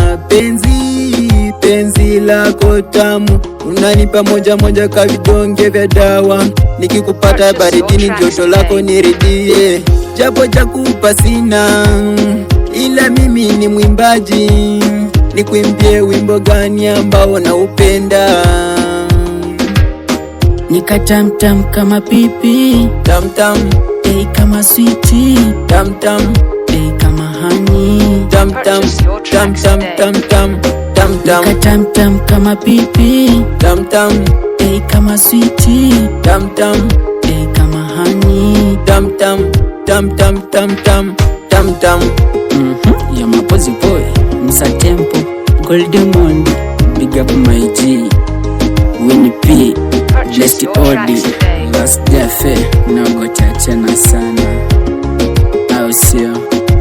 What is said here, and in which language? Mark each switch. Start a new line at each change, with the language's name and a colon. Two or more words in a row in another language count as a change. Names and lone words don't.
Swahili: penzi lako tamu, unanipa moja moja ka vidonge vya dawa, nikikupata baridini joto lako niridie, japo cha kupa sina, ila mimi ni mwimbaji, nikuimbie wimbo gani ambao naupenda? nikatamtam kama pipi, Tamtam, hey kama sweetie, tamtam, hey kama honey, tamtam, tamtam, tamtam, tamtam, nikatamtam kama pipi, tamtam, hey kama sweetie, tamtam, hey kama honey, tamtam, tamtam, tamtam, tamtam.
English: You're my posy boy, Msa Tempo, Goldie Monday, big up my G, Winnie P, Blessed Odi, Last Day Fair,
Swahili: na gocha tena sana, au sio?